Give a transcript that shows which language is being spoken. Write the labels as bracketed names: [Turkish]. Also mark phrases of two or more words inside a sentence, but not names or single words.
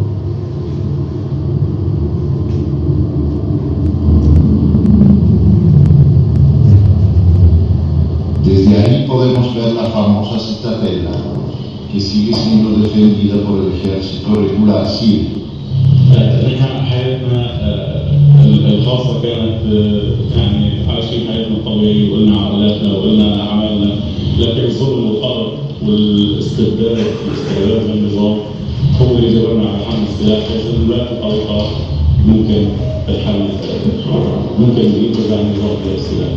[Spanish] Desde ahí podemos ver la famosa citadela, que sigue siendo defendida por el ejército regular sirio. [Arabic] نحن حياتنا الخاصة كانت يعني عايشين حياتنا الطبيعية وقلنا عائلاتنا وقلنا أعمالنا، لكن الظلم والقهر والاستبداد واستغلال النظام هو اللي جبرنا على حمل السلاح، لكن لا طريقة ممكن الحل ممكن ينتج عن النظام بالسلاح.